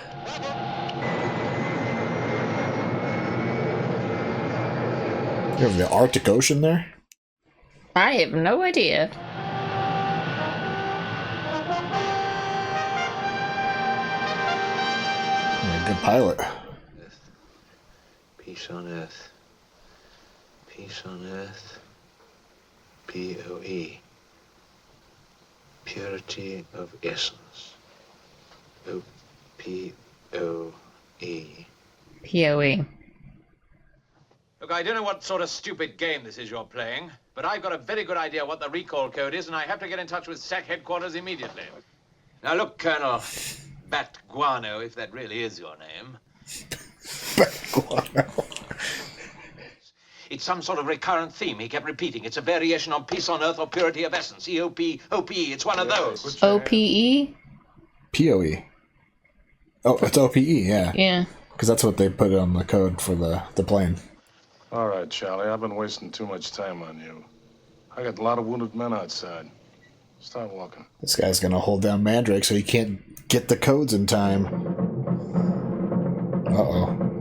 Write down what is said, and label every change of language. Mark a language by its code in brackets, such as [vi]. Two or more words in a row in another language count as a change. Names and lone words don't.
[en] You have the Arctic Ocean there? I have no idea. You're a good pilot. Peace on earth. Peace on earth. P-O-E. Purity of essence. O-P-O-E. POE. Look, I don't know what sort of stupid game this is you're playing, but I've got a very good idea what the recall code is, and I have to get in touch with SAC headquarters immediately. Now, look, Colonel Bat Guano, if that really is your name. Bat Guano. It's some sort of recurrent theme he kept repeating. It's a variation on peace on earth or purity of essence. E-O-P-O-P-E. It's one of those. O-P-E? P-O-E. Oh, it's O-P-E, yeah. Yeah. Because that's what they put on the code for the plane. All right, Charlie, I've been wasting too much time on you. I got a lot of wounded men outside. Start walking. This guy's gonna hold down Mandrake so he can't get the codes in time. Uh-oh.